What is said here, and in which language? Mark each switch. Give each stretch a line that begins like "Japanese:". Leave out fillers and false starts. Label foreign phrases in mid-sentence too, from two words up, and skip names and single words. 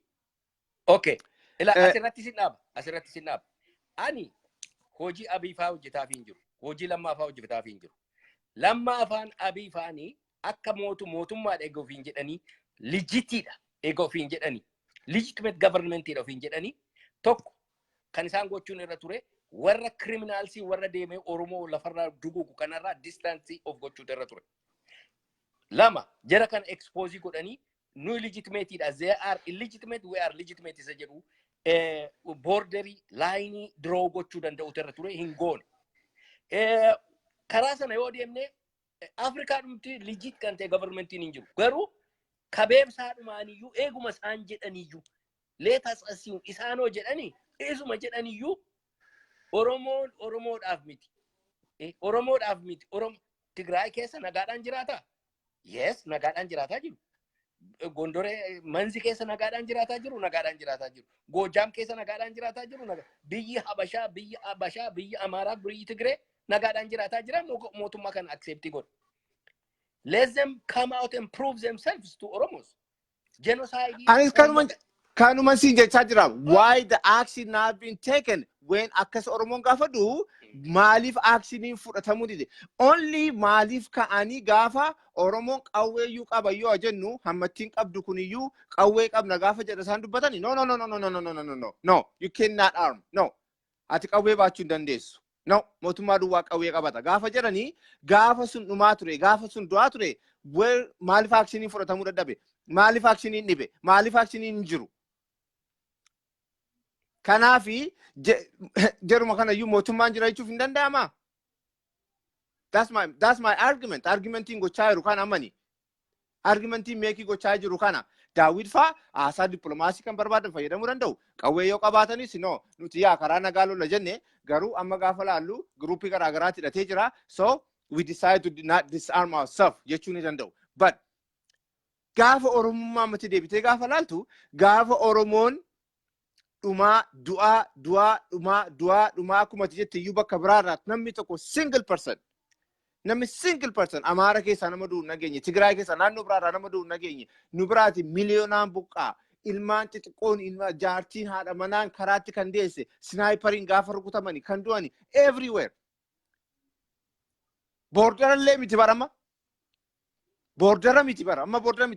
Oromo: okay asirratti sin dhaaba ani hojii abiifaa hojjetaaf hin jiru hojii lammaafaa hojjetaaf hin jiru lammaafaan abiifaanii akka mootummaadha eega ofiin jedhanii lijitiidha eega ofiin jedhanii legitimate governmentiidha ofiin jedhanii tokko kan isaan gochuun irra ture warra criminalsii warra deemee Oromoo lafarraa duguugu kanarraa
English: distance of
Oromo: gochuutu irra ture. Lama jara kan expose godhanii nu
English: illegitimate they are illegitimate we are legitimate
Oromo: isa jedhu borderii laayinii draw gochuu danda'utu irra ture hin goone. Karaa sana yoo deemne Afrikaadhumti legit kan ta'e governmentiin hin jiru. Garuu kabeebsaadhumaaniyyuu eeguma isaan jedhaniyyuu leetas asiin isaanoo jedhanii eesuma jedhaniyyuu Oromoodhaaf miti. Oromoodhaaf miti. Tigraay keessa nagaadhaan jiraata? Yes, nagaadhaan jiraataa jiru. Gondoree manzi keessa nagaadhaan jiraataa jiru. Goojaam keessa nagaadhaan jiraataa jiru. Biyyi Habashaa, biyyi Amaaraa, biyyi Tigree nagaadhaan jiraataa jiran mootummaa kan accept godhu.
English: Let them come out and prove themselves to Oromos. Genocide.
Oromo: Anis kanuma siin jechaa jira.
English: Why the action not been taken when
Oromo: akkas Oromoon gaafadhu maaliif actioniin fudhatamuu dide? Only maaliif ka'anii gaafa Oromoon qawweeyyuu qaba yoo jennu hammattiin qabdu kuniyyuu qawwee qabna gaafa jedha isaan dubbatani.
English: No, you cannot arm. No.
Oromo: ati qawwee baachuu hin dandeessu. No, mootummaa duwwaa qawwee qabata. Gaafa jedhanii gaafa sun dhumaa ture, gaafa sun du'aa ture, maaliif akshinii fudhatamuu dadhabe? Maaliif akshinii dhibe? Maaliif akshinii hin jiru? Kanaafi jaruma kanayyuu mootummaan jira jechuuf hin danda'amaa?
English: That's my argument.
Oromo: Argumentiin gochaa jiru kana amani. Argumentiin meekii gochaa jiru kana. Daawwid faa haasaa dippiloomaasii kan barbaadan fayyadamuu danda'u. Qawwee yoo qabaatanis no nuti yaa karaa nagaa lolla jenne garuu amma gaafa laallu giruuppii garaagaraatti hidhatee jira.
English: So we decide to not disarm ourselves
Oromo: jechuu ni danda'u. But gaafa Oromummaa mati deebitee gaafa laaltu gaafa Oromoon dhumaa dhumaa kumati jette iyyuu bakka biraarraa namni tokko
English: single person
Oromo: Amaara keessaa nama du'u nageenye, Tigraay keessaa naannoo biraarraa nama du'u nageenye, nu biraati miliyoonaan buqqaa, ilmaan xixiqqoon jaartiin haadha manaan karaatti kan deesse, sinaayipariin gaafa rukutamani kan du'ani everywhere. Boordarallee miti barama. Boordara miti bara, amma boordara miti.